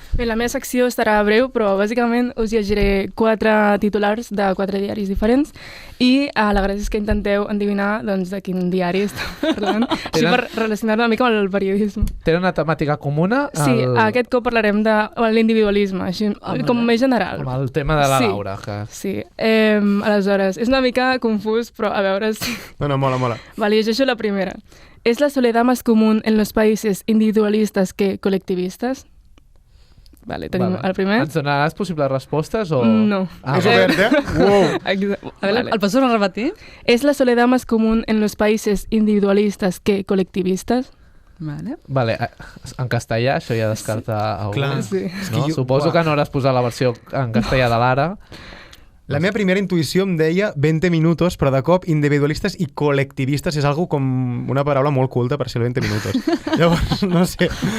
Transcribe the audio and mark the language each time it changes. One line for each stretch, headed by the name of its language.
Catalan: Bé, la meva secció estarà breu, però bàsicament us llegiré 4 titulars de 4 diaris diferents i la gràcia és que intenteu endevinar de quin diari estem parlant, així per relacionar-ho una mica amb el periodisme. Tenen una temàtica comuna? Sí, aquest cop parlarem de l'individualisme, així com més general. Com el tema de la Laura. Sí, aleshores, és una mica confús, però a veure si... No, mola. Vale, llegeixo la primera.
Spanish: ¿Es la soledad más común en los países individualistas que colectivistas?
Catalan: Vale, tenim el primer. Ens donaràs possibles respostes o...? No. És obert, Wow.
Spanish: A ver, ¿el paso no repetir? ¿Es la soledad más común en los países individualistas que colectivistas?
Catalan: Vale, en castellà això ja descarta algú. Clar. Sí. No? Suposo que no hauràs posat la versió en castellà de l'Ara. La meva primera intuïció em deia 20 minutos, però de cop individualistes i col·lectivistes és algo com una paraula molt culta per ser el 20 minutos. Llavors, no sé.